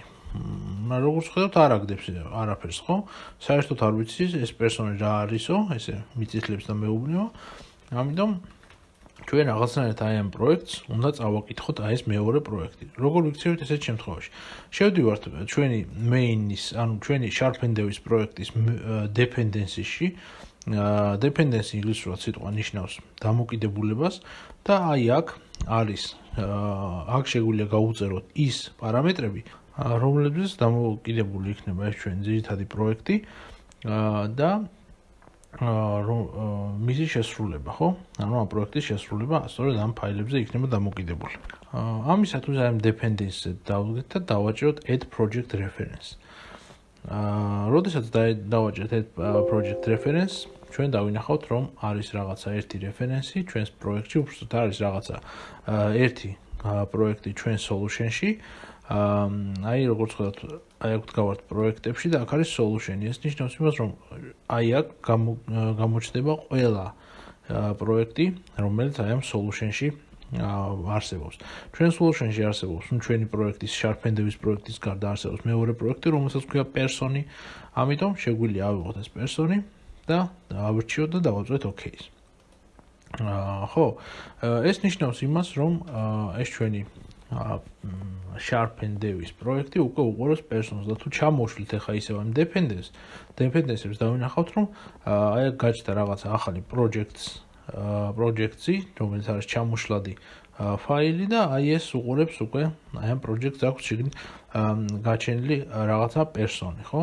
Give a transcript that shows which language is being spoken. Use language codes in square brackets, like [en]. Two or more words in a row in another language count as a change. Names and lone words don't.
[ka] როგორც ხედავთ, არ აგდებს არაფერს, ხო? საერთოდ არ ვიცი ეს person-ი რა არისო, ესე მიწითლებს და მეუბნეო. ამიტომ ჩვენ რაღაცნაირად აი ამ პროექტს უნდა წავაკითხოთ აი ეს მეორე პროექტი. როგორ ვიქცევით ესეთ შემთხვევაში? შევდივართ ჩვენი main-ის, ანუ ჩვენი sharp-and-dev-ის პროექტის dependency-ში. Dependency ინგლისურად სიტყვა ნიშნავს დამოკიდებულებას და აი აქ არის აქ შეგვიძლია გავუწეროთ ის პარამეტრები, რომლებზეც დამოკიდებული იქნება ეს ჩვენი ძირითადი პროექტი და მისი შესრულება, ხო? ანუ ამ პროექტის შესრულება სწორედ ამ ფაილებზე იქნება დამოკიდებული. ამისათვის აი ამ dependency-ზე დავდგეთ და დავაჭეროთ [en] add project reference. [ka] როდესაც დავაჭერთ [en] add project reference, [ka] ჩვენ დავინახავთ, რომ არის რაღაცა ერთი რეფერენსი ჩვენს პროექტში, უბრალოდ არის რაღაცა ერთი პროექტი ჩვენ solution-ში. აი როგორც ხედავთ, აი აქ გავართ პროექტებში და აქ არის solution-ი. ეს ნიშნავს იმას, რომ აი აქ გამოჩნდება ყველა პროექტი, რომელიც აი ამ solution-ში არსებობს. ჩვენ solution-ში არსებობს, ჩვენი პროექტის sharp-and-dev-ის პროექტის გარდა არსებობს მეორე პროექტი, რომელსაც ქვია person-ი. ამიტომ შეგვიძლია ავიღოთ ეს person-ი და ავირჩიოთ და დავაწვეთ OK-ს. ხო, ეს ნიშნავს იმას, რომ ეს ჩვენი sharp-and-dev-ის პროექტი უკვე უყურებს person-ს და თუ ჩამოვშლით ახლა ისევ ამ dependency-ებს დავინახავთ, რომ აი აქ გაჩნდა რაღაცა ახალი project-ი, რომელიც არის ჩამოშლადი ფაილი და აი ეს უყურებს უკვე აი ამ project-ს აქვს შეგნით გაჩენილი რაღაცა person-ი, ხო?